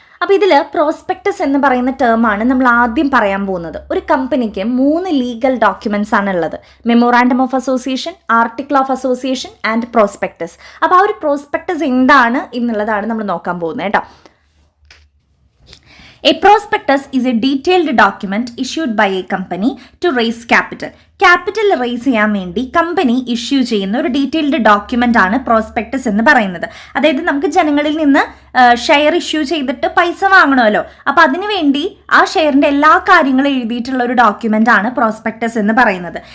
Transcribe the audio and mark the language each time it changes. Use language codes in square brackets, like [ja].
[ml] അപ്പോൾ ഇതിൽ പ്രോസ്പെക്ടസ് എന്ന് പറയുന്ന ടേമാണ് നമ്മൾ ആദ്യം പറയാൻ പോകുന്നത്. ഒരു കമ്പനിക്ക് 3 ലീഗൽ ഡോക്യുമെന്റ്സ് ആണ് ഉള്ളത്: memorandum of association, article of association and prospectus. അപ്പോൾ ആ ഒരു പ്രോസ്പെക്ടസ് എന്താണ് എന്നുള്ളതാണ് നമ്മൾ നോക്കാൻ പോകുന്നത് കേട്ടോ. [en] A prospectus is a detailed document issued by a company to raise capital. [ml] Capital raise ചെയ്യാൻ വേണ്ടി കമ്പനി ഇഷ്യൂ ചെയ്യുന്ന ഒരു ഡീറ്റെയിൽഡ് ഡോക്യുമെന്റ് ആണ് പ്രോസ്പെക്ടസ് എന്ന് പറയുന്നത്. അതായത് നമുക്ക് ജനങ്ങളിൽ നിന്ന് ഷെയർ ഇഷ്യൂ ചെയ്തിട്ട് പൈസ വാങ്ങണമല്ലോ. അപ്പം അതിനു വേണ്ടി ആ ഷെയറിന്റെ എല്ലാ കാര്യങ്ങളും എഴുതിയിട്ടുള്ള ഒരു ഡോക്യുമെന്റ് ആണ് പ്രോസ്പെക്ടസ് എന്ന് പറയുന്നത്.